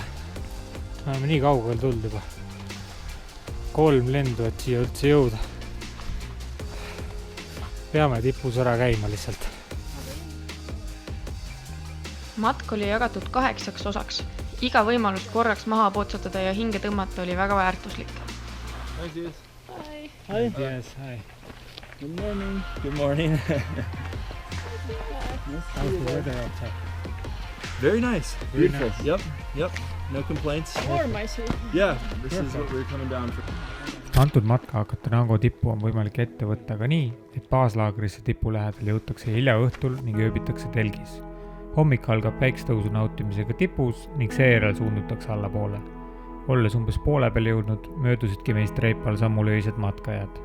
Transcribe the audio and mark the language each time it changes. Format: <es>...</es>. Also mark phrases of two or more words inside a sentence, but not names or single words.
<et>Me oleme nii kaugel tulnud juba. 3 lendu, et siia üldse jõuda. Peame tipus ära käima lihtsalt. Matk oli jagatud 8 osaks. Iga võimalus korraks maha potsatada ja hinge tõmmata oli väga väärtuslik.</et> <en>Hi. Yes, hi. Good morning. Good morning. How's the weather outside? Very nice. Very Beautiful. nice. Yep. No complaints. Warm, I see. Yeah, this is what we're coming down for.</en> <et>Antud matka Catanango tippu on võimalik ette võtta ka nii, et baaslaagrisse tipu lähedal jõutakse hilja õhtul ning ööbitakse telgis. Hommik algab päiksetõusu nautimisega tipus ning seejärel suundutakse allapoole. Olles umbes poole peal jõudnud, möödusidki meist reipal sammul öised matkajad.</et>